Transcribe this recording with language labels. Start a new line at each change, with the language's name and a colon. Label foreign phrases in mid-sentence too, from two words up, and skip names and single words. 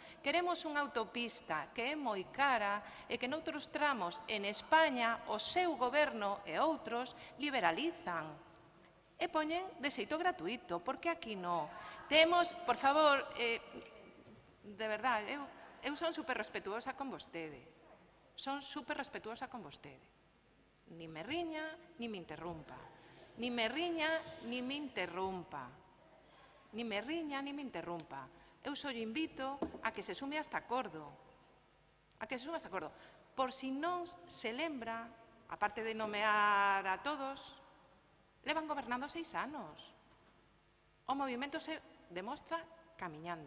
Galician: Queremos unha autopista que é moi cara e que noutros tramos en España o seu goberno e outros liberalizan e poñen de xeito gratuito, porque aquí non. Temos, por favor, de verdade, eu son super respetuosa con vostede. Son super respetuosa con vostede.
Spanish: Ni me riña, ni me interrumpa. Ni me riña, ni me interrumpa. Ni me riña, ni me interrumpa.
Galician: Eu só lle invito a que se sume a este acordo. A que se sume a este acordo. Por si non se lembra, aparte de nomear a todos, levan gobernando 6 anos. O movimento se demostra camiñando.